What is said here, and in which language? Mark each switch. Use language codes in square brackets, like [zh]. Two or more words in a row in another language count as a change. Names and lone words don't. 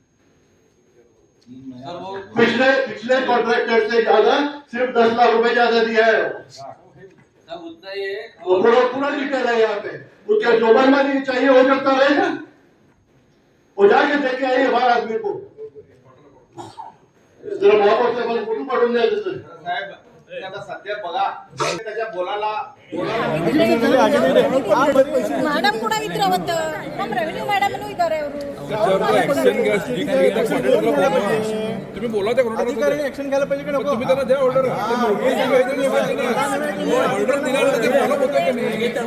[hi] पिछले कॉन्ट्रैक्टर से ज्यादा सिर्फ 10 लाख रुपए ज्यादा दिया है. पूरा डिटेल है यहाँ पे. उसके जो मनमानी चाहिए वो करता रहेगा. वो जाके देख के आइए बाहर आदमी को. [mr] जरा महापौर साहेबांना फोटो पाठवून द्या साहेब. आता सध्या बघा त्याच्या बोलायला [kn] मैडम ಕೂಡ ಇದ್ರು ಅವತ್ತು. ನಮ್ಮ ರೆವಿನ್ಯೂ ಮೇಡಮ್ನು ಇದ್ದಾರೆ ಅವರು. [mr] तुम्ही बोला त्या अधिकारी ऍक्शन घ्यायला पाहिजे की नको? तुम्ही त्यांना द्या ऑर्डर. ऑर्डर दिल्यानंतर ते फॉलो होतं की नाही?